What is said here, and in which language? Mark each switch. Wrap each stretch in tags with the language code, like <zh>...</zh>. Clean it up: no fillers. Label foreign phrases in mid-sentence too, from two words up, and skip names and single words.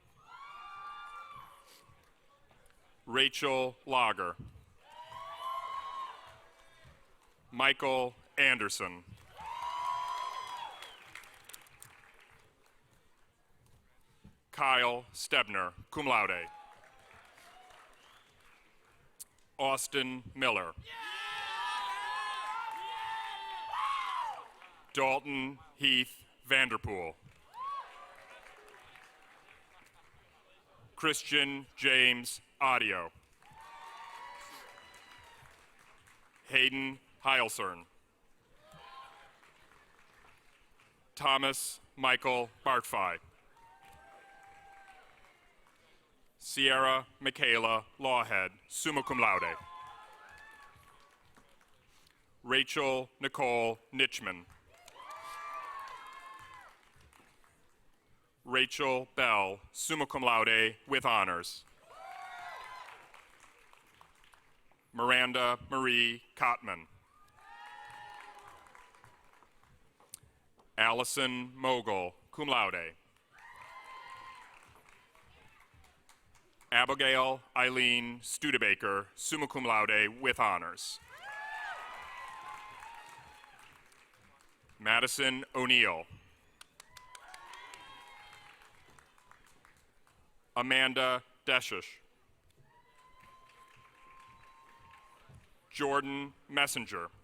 <en>Rachel Lager. Michael Anderson. Kyle Stebner,</en> <la>cum laude.</la> <en>Austin Miller. Dalton Heath Vanderpool. Christian James Audio. Hayden Heilsern. Thomas Michael Bartfi. Sierra Michaela Lawhead,</en> <la>summa cum laude.</la> <en>Rachel Nicole Nitchman. Rachel Bell,</en> <la>summa cum laude</la> <en>with honors. Miranda Marie Kottman. Allison Mogul,</en> <la>cum laude.</la> <en>Abigail Eileen Studebaker,</en> <la>summa cum laude</la> <en>with honors. Madison O'Neill. Amanda Deshish. Jordan Messenger.</en>